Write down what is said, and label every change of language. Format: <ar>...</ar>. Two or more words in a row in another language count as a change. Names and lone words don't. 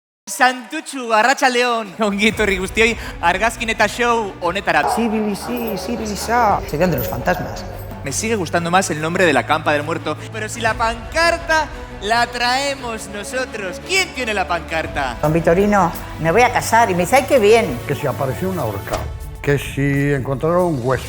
<eu>Santutxu, arratsaldeon. Ongi etorri guztioi argazkin eta show honetara.</eu> <es>Se quedan de los fantasmas. Me sigue gustando más el nombre de la campa del muerto. Pero si la pancarta la traemos nosotros. ¿Quién tiene la pancarta? Don Vitorino, me voy a casar y me dice, ¡ay, qué bien! Que si apareció un ahorcado, que si encontraron huesos.</es>